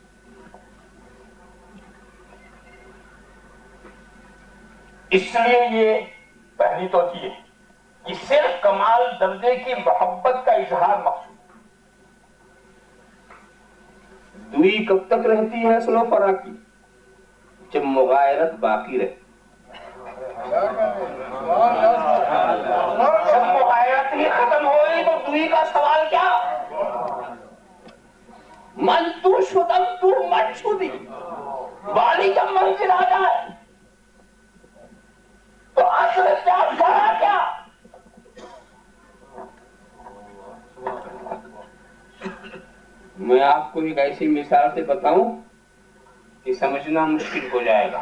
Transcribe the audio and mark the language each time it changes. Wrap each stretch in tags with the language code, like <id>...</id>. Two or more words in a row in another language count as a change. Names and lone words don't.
<ur>اس لیے یہ پہلی تو یہ کہ صرف کمال درجے کی محبت کا اظہار مقصود، دوئی کب تک رہتی ہے اصل و فرع کی؟ جب مغایرت باقی رہے، جب مغایرت ہی ختم ہوئی تو دوئی کا سوال کیا؟</ur> <fa>من تو شدم تو من شدی،</fa> <ur>والی جب منزل آ جائے تو اصل کیا فرع کیا؟ میں آپ کو ایک ایسی مثال سے بتاؤں کہ سمجھنا مشکل ہو جائے گا۔</ur>